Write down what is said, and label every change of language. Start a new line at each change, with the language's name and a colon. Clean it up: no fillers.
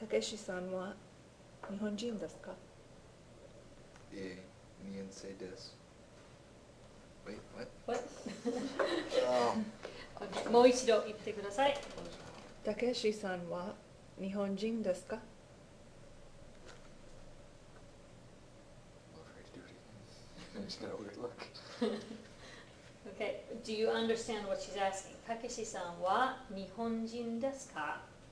Japanese: たけしさんは日本人ですか？ 2年生です。
English: Wait, what? What?
Japanese: もう一度言ってください。たけしさんは日本人ですか？
English: I'm afraid to do it again. I just got a weird look. Okay, do you understand what she's asking?
Japanese: たけしさんは日本人ですか？